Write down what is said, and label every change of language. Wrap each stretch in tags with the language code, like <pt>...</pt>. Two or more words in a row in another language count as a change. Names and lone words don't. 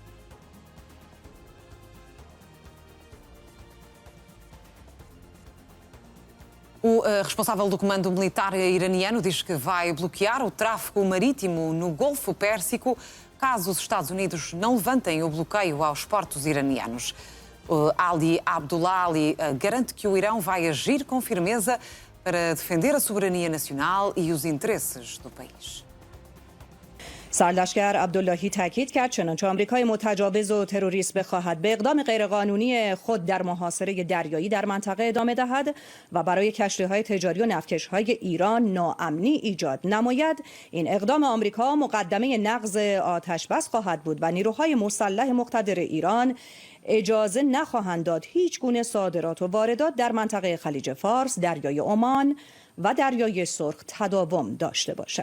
<pt>O responsável do comando militar iraniano diz que vai bloquear o tráfego marítimo no Golfo Pérsico caso os Estados Unidos não levantem o bloqueio aos portos iranianos. Ali Abdullah Ali garante que o Irão vai agir com firmeza para defender a soberania nacional e os interesses do país.</pt> <fa>سرلشکر عبداللهی تاکید کرد چنانچه آمریکای متجاوز و تروریست بخواهد به اقدام غیرقانونی خود در محاصره دریایی در منطقه ادامه دهد و برای کشتی‌های تجاری و نفتکش‌های ایران ناامنی ایجاد نماید، این اقدام آمریکا مقدمه نقض آتش‌بس خواهد بود و نیروهای مسلح مقتدر ایران اجازه نخواهند داد هیچ گونه صادرات و واردات در منطقه خلیج فارس، دریای عمان و دریای سرخ تداوم داشته باشد.</fa>